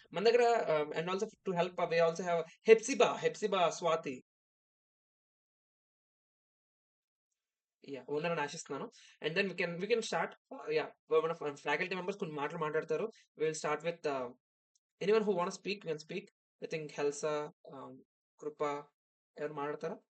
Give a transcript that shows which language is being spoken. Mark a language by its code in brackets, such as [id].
[te] మన దగ్గర [en] and also to help we also have Hepsiba Swati. Yeah, [te] ఉన్నారని ఆశిస్తున్నాను. [en] And then we can start. Yeah, [te] మన faculty members కొన్ని మాట్లాడతారు. [en] We will start with anyone who want to speak can speak. I think Helsa, Krupa [te] ఎవరు మాట్లాడతారా?